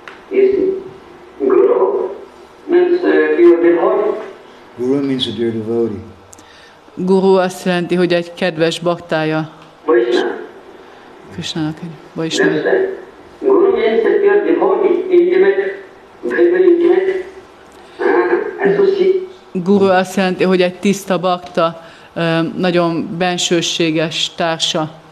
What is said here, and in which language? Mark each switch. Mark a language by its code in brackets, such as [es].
[en] Is Guru means pure devotee. Guru means a dear devotee. [hu] Guru azt jelenti, hogy egy kedves baktája. [en] Vaishnava. [hu] Krishnának egy Vaishnava. [en] Guru means a pure devotee, intimate, very intimate, associate. [hu] Guru azt jelenti, hogy egy tiszta bakta, nagyon bensőséges társa.